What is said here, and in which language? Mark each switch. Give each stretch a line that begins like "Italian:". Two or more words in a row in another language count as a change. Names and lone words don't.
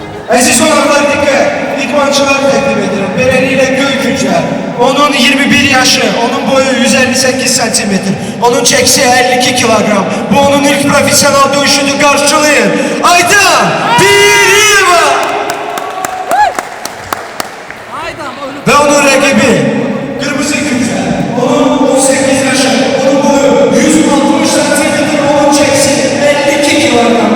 Azerbaijani: Aziz olanlar dikkat, idmançılar təqdim edirəm. Beləliklə Göykücə, onun 21 yaşı, onun boyu 158 cm, onun çəkisi 52 kilogram. Bu onun ilk profesyonel dövüşünü qarşılayın. Aydan Diriyeva! Ve onun rakibi Kırmızı Gücə, onun 18 yaşı, onun boyu 160 cm, onun çəkisi 52 kilogram.